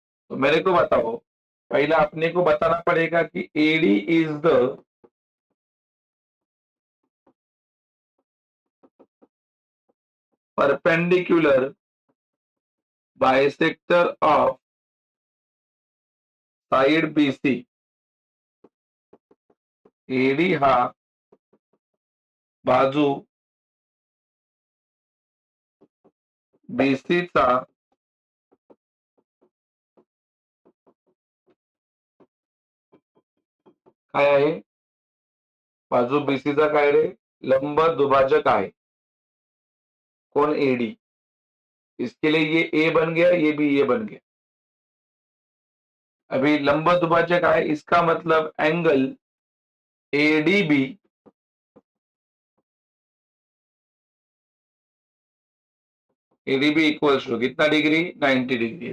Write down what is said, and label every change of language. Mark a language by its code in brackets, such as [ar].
[hi] तो मेरे को बताओ, पहला अपने को बताना पड़ेगा कि AD is the perpendicular bisector of side BC. [mr] Eddy हा बाजू बीसीचा काय आहे, बाजू बीसीचा काय रे, लंब दुभाजक आहे। [hi] कौन, एडी। इसके लिए ये ए बन गया, ये भी ए बन गया। अभी लंब दुभाजक है, इसका मतलब angle ADB ADB equals to कितना डिग्री, 90 डिग्री।